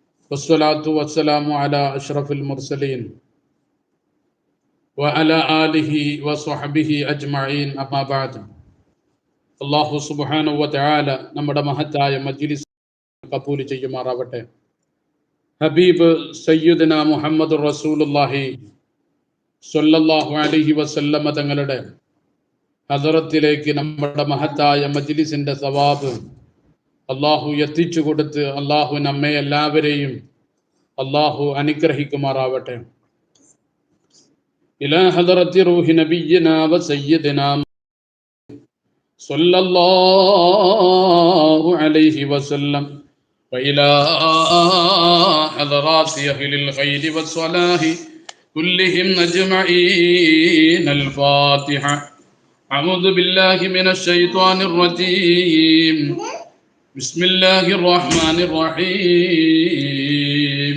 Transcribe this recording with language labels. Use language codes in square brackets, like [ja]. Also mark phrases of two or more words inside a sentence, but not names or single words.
[ar] والصلاة والسلام على أشرف المرسلين وعلى آله وصحبه أجمعين أما بعد. الله سبحانه وتعالى [ml] നമ്മുടെ മഹത്തായ മജ്ലിസ് കബൂൽ ചെയ്യുമാറാവട്ടെ. ഹബീബ് [ar] سيدنا محمد رسول الله صلى الله عليه وسلم [ml] തങ്ങളുടെ ഹദറത്തിലേക്ക് നമ്മുടെ മഹത്തായ മജ്ലിസിന്റെ സവാബ് അല്ലാഹു എത്തിച്ചു കൊടുത്ത് അല്ലാഹു നമ്മെ എല്ലാവരെയും അല്ലാഹു അനുഗ്രഹിക്കുമാറാവട്ടെ. [ar] إلى حضرة روح نبينا وسيدنا صلى الله عليه وسلم وإلى حضرات أهل الخير والصلاح كلهم أجمعين. الفاتحة. أعوذ بالله من الشيطان الرجيم. بسم الله الرحمن الرحيم.